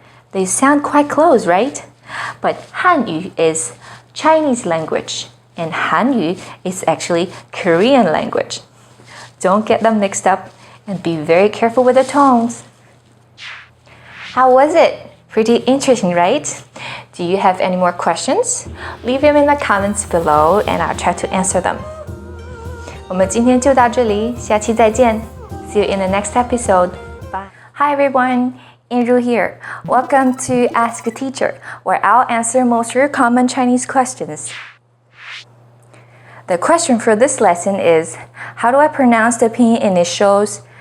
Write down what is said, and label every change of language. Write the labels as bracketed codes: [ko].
[en] They sound quite close, right? But Hanyu is Chinese language and Hanyu is actually Korean language. Don't get them mixed up and be very careful with the tones. How was it? Pretty interesting, right? Do you have any more questions? Leave them in the comments below and I'll try to answer them. [zh] 我们今天就到这里，下期再见. [en] See you in the next episode. Bye. Hi everyone, Inru here. Welcome to Ask a Teacher, where I'll answer most of your common Chinese questions. The question for this lesson is, how do I pronounce the pinyin initials